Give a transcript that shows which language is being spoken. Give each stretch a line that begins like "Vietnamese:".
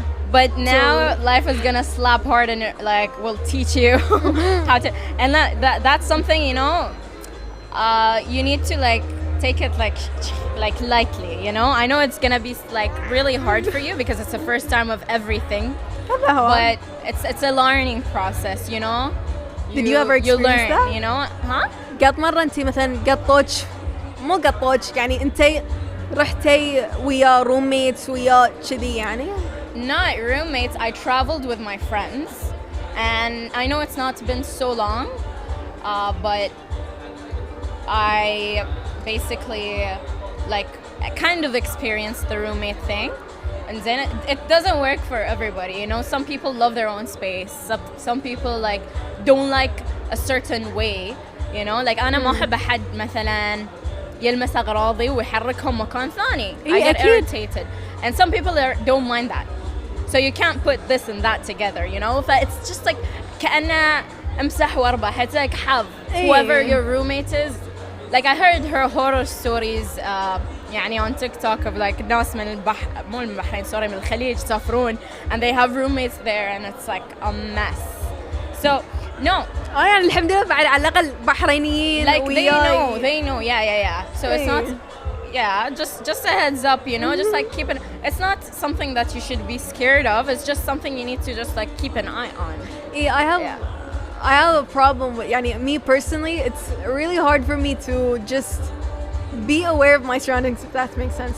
English: But now life is gonna slap hard and like will teach you how to, and that's something, you know, you need to like take it like lightly, you know. I know it's gonna be like really hard for you because it's the first time of everything, but it's a learning process, you know. Did you ever experience that? You know, huh?
Arabic: قط مرة انت مثلا قطوش مو قطوش يعني انت رحتي ويا roommates ويا كذي يعني.
English: Not roommates. I traveled with my friends, and I know it's not been so long, but I basically like kind of experienced the roommate thing, and then it doesn't work for everybody. You know, some people love their own space. Some people like don't like a certain way. You know, like
Arabic: أنا ما أحب أحد مثلا يلمس أغراضي ويحركهم مكان ثاني.
English: I get irritated, and some people don't mind that. So you can't put this and that together, you know? It's just like
Arabic: كأنه امسح واربح.
English: It's like have whoever your roommate is. Like I heard her horror stories يعني on TikTok of like
Arabic: ناس من مو من البحرين
English: sorry
Arabic: من الخليج يسافرون
English: and they have roommates there and it's like a mess. So no.
Arabic: يعني الحمد لله بعد على الأقل بحرينيين.
English: Like they know yeah. So it's not. Yeah, just a heads up, you know, just like it's not something that you should be scared of. It's just something you need to just like keep an eye on. Yeah, I have a problem with me personally. It's really hard for me to just be aware of my surroundings, if that makes sense.